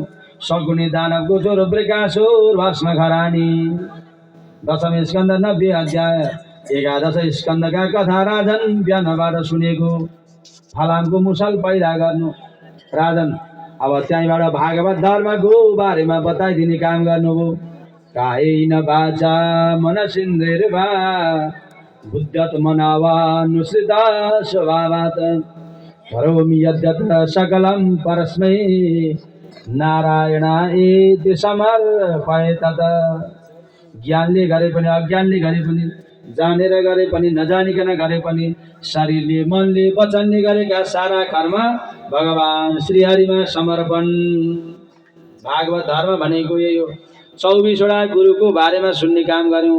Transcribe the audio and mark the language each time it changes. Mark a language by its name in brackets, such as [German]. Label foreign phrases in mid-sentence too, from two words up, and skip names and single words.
[Nepali] सगुणी दानवको छोरो वृकासुर भस्म खरानी। दशम स्कन्द 90 अध्याय। 11 स्कन्दका कथा राजन बिहानबाट सुनेको। फलामको मुसल पैदा गर्नु राजन। अब त्यहीँबाट भागवत धर्मको बारेमा बताइदिने काम गर्नुभयो। [Sanskrit] कायेन वाचा मनसेन्द्रियर्वा बुद्ध्यात्मनावानुसृता स्वभावात् करोमि यद्यत्र सकलं परस्मै नारायणाय समर्पये तत्। [Nepali] ज्ञानले गरे पनि अज्ञानले गरे पनि जानेर गरे पनि नजानिकन गरे पनि शरीरले मनले वचनले गरेका सारा कर्म भगवान श्रीहरिमा समर्पण। भागवत धर्म भनेको यही हो। 24वटा गुरुको बारेमा सुन्ने काम गर्यौँ।